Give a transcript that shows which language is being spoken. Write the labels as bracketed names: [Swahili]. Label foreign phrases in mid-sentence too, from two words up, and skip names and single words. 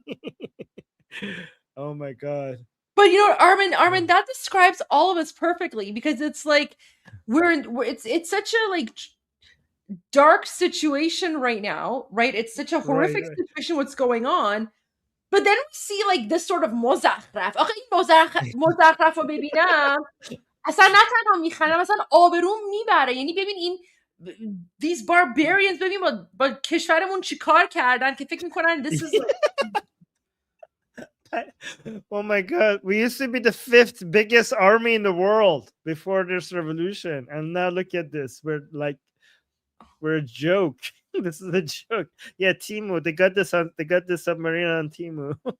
[English] Oh my god. But you know, Armin, that describes all of us perfectly, because it's like it's such a like dark situation right now, right? It's such a horrific situation what's going on. But then we see like this sort of مزخرف. [Persian] آخه این مزخرف رو ببینم اصلا نه تنها میخندم اصلا آبروم میبره. یعنی ببین این [English] these barbarians [Persian] ببین با کشورمون چی کار کردن که فکر میکنن [English] this is Oh my God. We used to be the 5th biggest army in the world before this revolution. And now look at this. We're a joke. This is a joke. Yeah, Timu. They got the submarine on Timu.